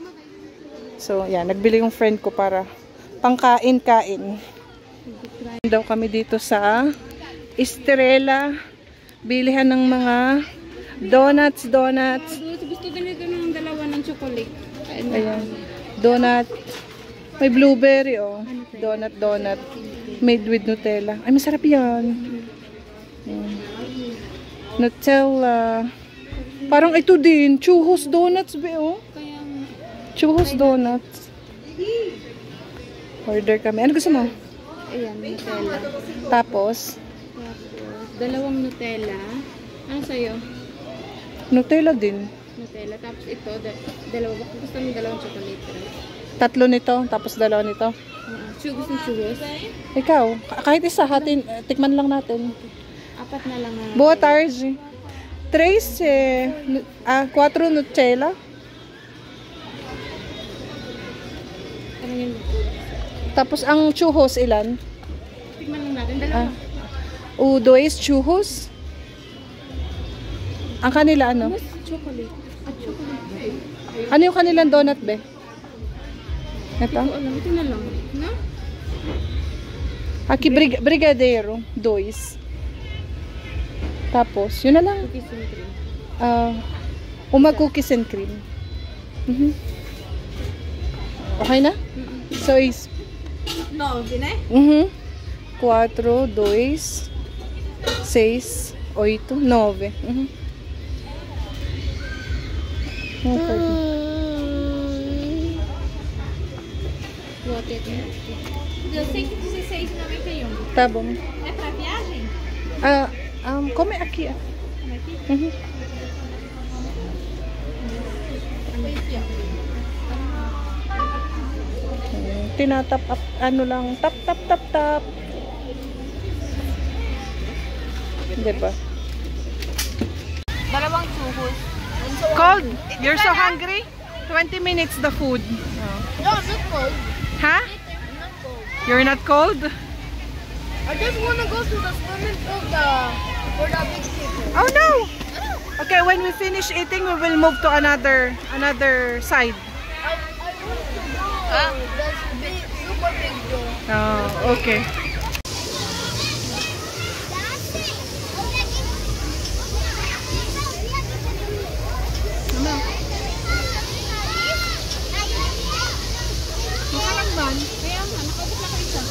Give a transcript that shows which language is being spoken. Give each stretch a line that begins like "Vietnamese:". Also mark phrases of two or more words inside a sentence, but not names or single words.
Filipino: So yan, nagbili yung friend ko para pangkain-kain. Daw kami dito sa Estrella, bilihan ng mga donuts. Gusto ganito ng dalawa ng chocolate. Ayan. Donut. May blueberry, oh.
English: Donut. Made with Nutella.
Filipino: Ay, masarap yan. Nutella. Parang ito din. Churros donuts, be, oh. Churros donuts. Order kami. Ano gusto mo? Ayan, Nutella. Tapos, Dalawang Nutella. Ano sa'yo? Nutella din. Nutella. Tapos ito, dalawa. Baka gusto mo dalawang chocolate. Tatlo nito, tapos dalawa nito. Gusto mo churros? Ikaw, kahit isa, tikman lang natin. Apat na lang.
Portuguese: Boa tarde. 4 Nutella.
Filipino: Ano yun? Tapos ang churros ilan? Tignan lang natin. Dalawa.
Portuguese: Dois churros.
Filipino: Ang kanila ano? Mas chocolate. At chocolate. Ano yung kanilang donut be? Ito? Alam, ito na lang. No?
Portuguese: Aki brigadeiro. Dois.
Filipino: Tapos, yun na lang.
English: Cookies and cream. Uma cookies and cream.
Filipino: Okay na? So is No, gine?
Portuguese: 4, 2, 6, 8, 9. Okay. Vou ter que... Eu sei que 16,91. Tá bom. É pra viagem? Come aqui. Como é que? Mhm. Aqui, ó.
Filipino: Tinatap up, ano lang, tap, tap, tap, tap. Diba? Dalawang churros.
English: Cold? You're so hungry? 20 minutes the food. No, I'm not cold. Huh? I'm not cold. You're not cold? I just want to go to the swimming pool for the big people. Oh no! Okay, when we finish eating, we will move to another side. I want to go. That's big, super big though. Oh, okay. Makalangban.
Filipino: Kaya nga, nakaubos na kayo isa.